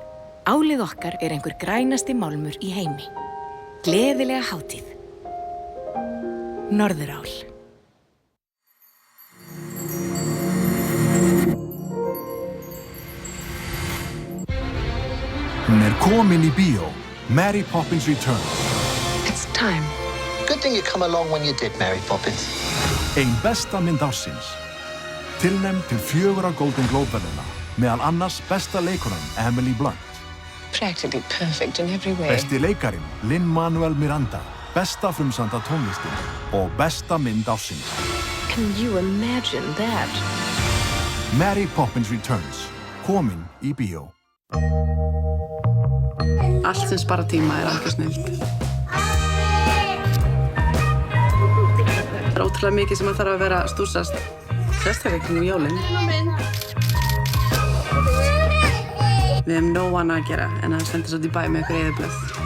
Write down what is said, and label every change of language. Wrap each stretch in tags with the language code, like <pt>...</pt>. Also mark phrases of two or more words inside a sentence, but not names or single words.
<is>Álið okkar er einhver grænasti málmur í heimi. Gleðilega hátíð. Norðurál. Hún komin í bíó. Mary Poppins Returns.</is> <en>It's time. Good thing you come along when you did, Mary Poppins.</en> <is>Ein besta mynd ársins. Tilnefnd til 4 Golden Globe-verðlauna, meðal annars besta leikonan Emily Blunt.</is> <en>Practically perfect in every way.</en> <is>Besti leikarinn Lin-Manuel Miranda, besta frumsamda tónlistin og besta mynd ársins.</is> <en>Can you imagine that?</en> <is>Mary Poppins Returns, komin í bíó. Allt sem sparar tíma algjör snilld. Það ótrúlega mikið sem þarf að vera að stúsast, sérstaklega kringum jólin. Við hefum nóg annað að gera en að senda svo til bæ með ykkur eyðublöð.</is>